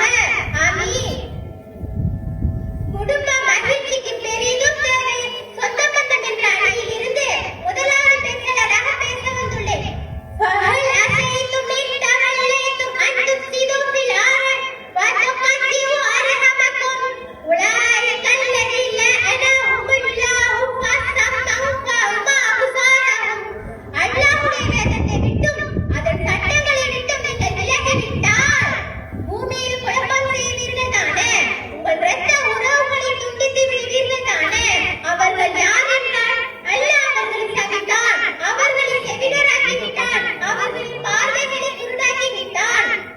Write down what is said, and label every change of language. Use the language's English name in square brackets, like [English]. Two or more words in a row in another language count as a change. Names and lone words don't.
[Tamil] ஆமீன். குடும்ப மகிழ்ச்சிக்கு பெரிதும் தேவை சொந்த பந்தம் என்ற அணியில் இருந்து முதலாவது பெண்களாக பேச வந்துள்ளேன். [Arabic] فهل أتيتم إن توليتم أن تفسدوا في الأرض وتقطعوا أرحامكم أولئك الذين لعنهم الله فأصمهم وأعمى أبصارهم. [Tamil] அல்லாஹ்வுடைய வேதத்தை விட்டும் அதன் சட்டங்களை விட்டும் நீங்கள் விலகிவிட்டால் பூமியில் குழப்பம் செய்வீர்கள் தானே, உங்கள் இரத்த உறவுகளை துண்டித்து விடுவீர்கள் தானே. அவர்கள் யார் என்றால் அல்லாஹ் அவர்களை சபித்தான், அவர்களை செவிடராக்கி விட்டான், அவர்களின் பார்வைகளை குருடாக்கி விட்டான்.